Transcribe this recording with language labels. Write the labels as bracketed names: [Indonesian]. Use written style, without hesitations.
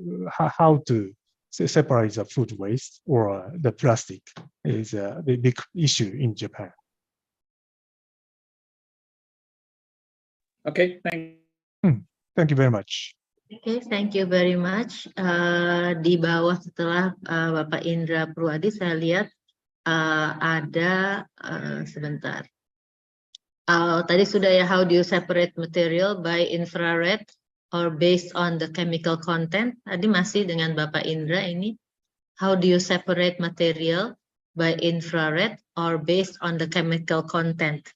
[English] How to separate the food waste or the plastic is a big issue in Japan. Okay, thank you very much. Okay, thank you very much. [Indonesian] Di bawah setelah Bapak Indra Purwadi, saya lihat ada sebentar. Tadi sudah ya, [English] how do you separate material by infrared or based on the chemical content? [Indonesian] Tadi masih dengan Bapak Indra ini. [English] How do you separate material by infrared or based on the chemical content?